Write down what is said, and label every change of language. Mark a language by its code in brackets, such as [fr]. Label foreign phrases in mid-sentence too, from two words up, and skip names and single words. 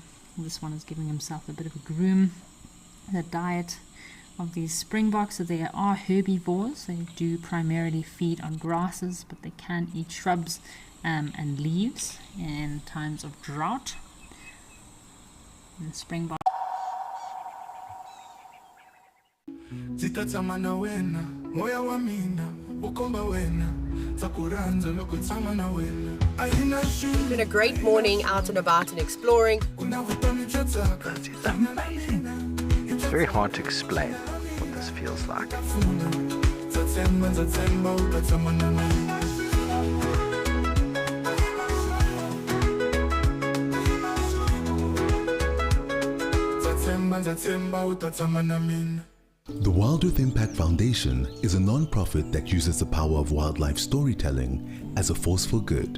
[en] This one is giving himself a bit of a groom. The diet of these springboks, so they are herbivores. They do primarily feed on grasses, but they can eat shrubs and leaves in times of drought. And springbok. [ts] Zitatsamana wena, moya wa mina, ukomba wena, tsakuranza loko tsama na wena. [en] It's been a great morning out and about and exploring. That is amazing. It's very hard to explain what this feels like. The Wild Earth Impact Foundation is a non-profit that uses the power of wildlife storytelling as a force for good.